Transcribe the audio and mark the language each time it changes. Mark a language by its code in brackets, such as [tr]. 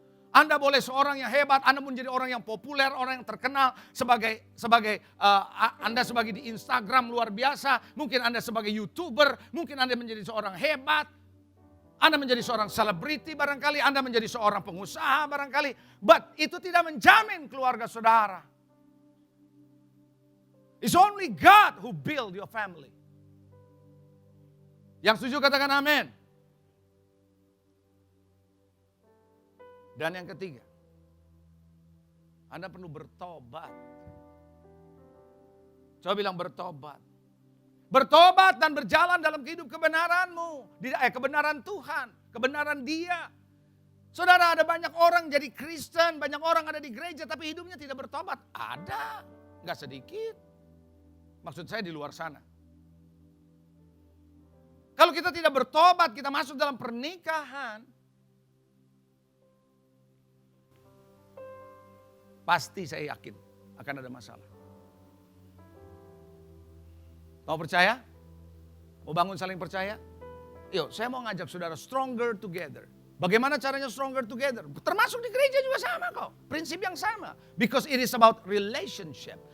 [id] Anda boleh seorang yang hebat, Anda menjadi orang yang populer, orang yang terkenal sebagai Anda sebagai di Instagram luar biasa, mungkin Anda sebagai YouTuber, mungkin Anda menjadi seorang hebat, Anda menjadi seorang selebriti barangkali, Anda menjadi seorang pengusaha barangkali, but itu tidak menjamin keluarga saudara. [en] It's only God who build your family. [id] Yang setuju katakan amin. Dan yang ketiga, Anda perlu bertobat. Coba bilang bertobat. Bertobat dan berjalan dalam hidup kebenaranmu. Kebenaran Tuhan, kebenaran Dia. Saudara, ada banyak orang jadi Kristen, banyak orang ada di gereja tapi hidupnya tidak bertobat. Ada, gak sedikit. Maksud saya di luar sana. Kalau kita tidak bertobat, kita masuk dalam pernikahan, pasti saya yakin akan ada masalah. Mau percaya? Mau bangun saling percaya? Yuk, saya mau ngajak saudara [en] stronger together. [id] Bagaimana caranya [en] stronger together? [id] Termasuk di gereja juga sama kok. Prinsip yang sama. [en] Because it is about relationship.